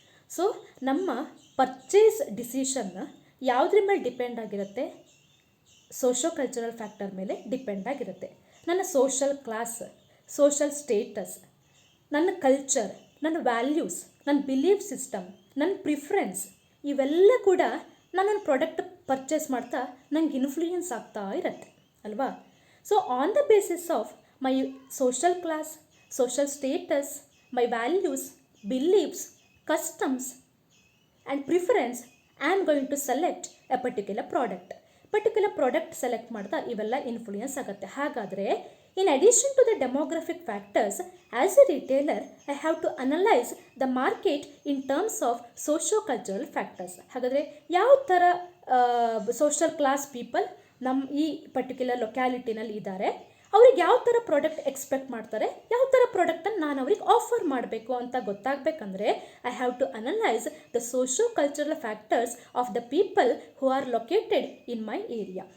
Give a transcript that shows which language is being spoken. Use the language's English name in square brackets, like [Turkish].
[Kannada] So ನಮ್ಮ purchase ಡಿಸಿಷನ್ನ ಯಾವುದ್ರ ಮೇಲೆ ಡಿಪೆಂಡ್ ಆಗಿರುತ್ತೆ, ಸೋಷಿಯೋ-ಕಲ್ಚರಲ್ ಫ್ಯಾಕ್ಟರ್ ಮೇಲೆ ಡಿಪೆಂಡ್ ಆಗಿರುತ್ತೆ. ನನ್ನ ಸೋಷಲ್ ಕ್ಲಾಸ್, ಸೋಷಲ್ ಸ್ಟೇಟಸ್, ನನ್ನ ಕಲ್ಚರ್, ನನ್ನ ವ್ಯಾಲ್ಯೂಸ್, ನನ್ನ ಬಿಲೀಫ್ ಸಿಸ್ಟಮ್, ನನ್ನ ಪ್ರಿಫರೆನ್ಸ್ ಇವೆಲ್ಲ ಕೂಡ ನಾನೊಂದು ಪ್ರಾಡಕ್ಟ್ ಪರ್ಚೇಸ್ ಮಾಡ್ತಾ ನಂಗೆ ಇನ್ಫ್ಲೂಯೆನ್ಸ್ ಆಗ್ತಾ ಇರುತ್ತೆ ಅಲ್ವಾ. [English] So on the basis of my social class, social status, my values, beliefs, customs and preference, I am going to select a particular product. Particular product select [Kannada] ಮಾಡ್ತಾ ಇವೆಲ್ಲ ಇನ್ಫ್ಲೂಯೆನ್ಸ್ ಆಗುತ್ತೆ. [English] ಹಾಗಾದರೆ in addition to the demographic factors, as a retailer I have to analyze the market in terms of socio-cultural factors. [Kannada] ಹಾಗಾದರೆ ಯಾವ ಥರ social class people ನಮ್ಮ ಈ particular ಲೊಕ್ಯಾಲಿಟಿನಲ್ಲಿ ಇದ್ದಾರೆ, ಅವ್ರಿಗೆ ಯಾವ ಥರ ಪ್ರಾಡಕ್ಟ್ ಎಕ್ಸ್ಪೆಕ್ಟ್ ಮಾಡ್ತಾರೆ, ಯಾವ ಥರ ಪ್ರಾಡಕ್ಟನ್ನು ನಾನು ಅವ್ರಿಗೆ ಆಫರ್ ಮಾಡಬೇಕು ಅಂತ ಗೊತ್ತಾಗಬೇಕಂದ್ರೆ [English] I have to analyse the sociocultural factors of the people who are located in my area.